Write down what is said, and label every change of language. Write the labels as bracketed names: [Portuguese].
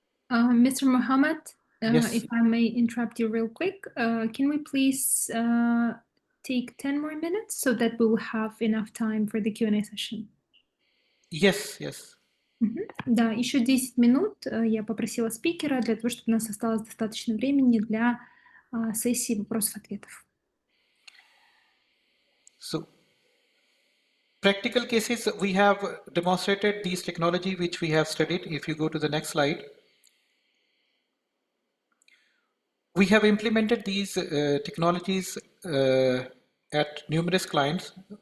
[English] Mr. Muhammad, Yes. if I may interrupt you real quick, can we please take 10 more minutes so that we will have enough time for the Q&A session? Yes, yes. [Russian] Да, еще 10 минут я попросила спикера для того, чтобы у нас осталось достаточно времени для сессии вопросов-ответов. [English] So practical cases, we have demonstrated these technology which we have studied. If you go to the next slide, we have implemented these technologies at numerous clients.